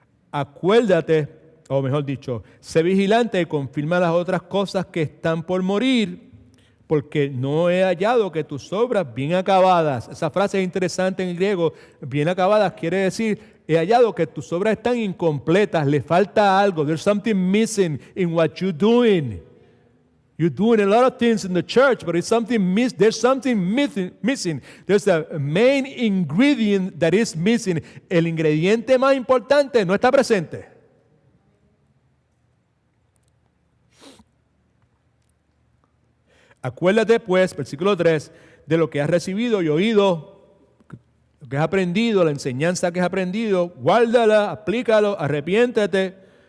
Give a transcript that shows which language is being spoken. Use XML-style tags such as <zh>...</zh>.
<es>Acuérdate, o mejor dicho, sé vigilante y confirma las otras cosas que están por morir, porque no he hallado que tus obras bien acabadas. Esa frase es interesante en griego. Bien acabadas quiere decir: he hallado que tus obras están incompletas, le falta algo.</es> <en>There's something missing in what you're doing. You're doing a lot of things in the church, but there's something missing. There's a main ingredient that is missing.</en> <es>El ingrediente más importante no está presente. Acuérdate pues, versículo 3, de lo que has recibido y oído, lo que has aprendido, la enseñanza que has aprendido, guárdala, aplícalo, arrepiéntete.</es>